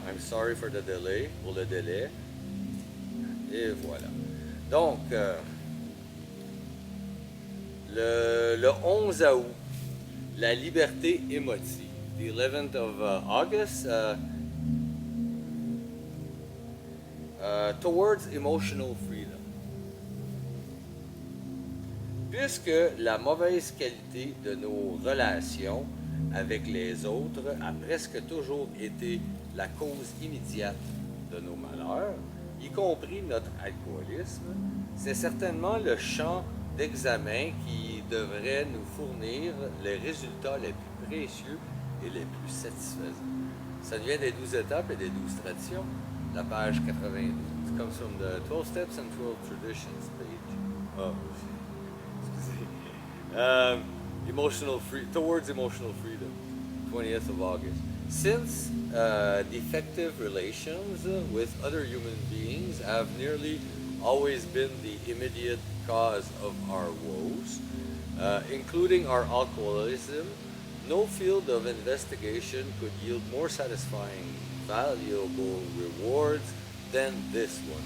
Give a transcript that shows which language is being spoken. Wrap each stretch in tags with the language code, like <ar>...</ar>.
<en>I'm sorry for the delay, pour le délai. Et voilà.</en> <fr>Donc, le 11 août, la liberté émotive.</fr> <en>The 11th of August, towards emotional freedom.</en> <fr>Puisque la mauvaise qualité de nos relations avec les autres a presque toujours été la cause immédiate de nos malheurs, y compris notre alcoolisme, c'est certainement le champ d'examen qui devrait nous fournir les résultats les plus précieux et les plus satisfaisants. Ça vient des 12 étapes et des 12 traditions, la page 92.</fr> <en>It comes from the 12 Steps and 12 Traditions page. Oh, excusez. Towards emotional freedom, 20th of August. Since defective relations with other human beings have nearly always been the immediate cause of our woes, including our alcoholism, no field of investigation could yield more satisfying, valuable rewards than this one.</en>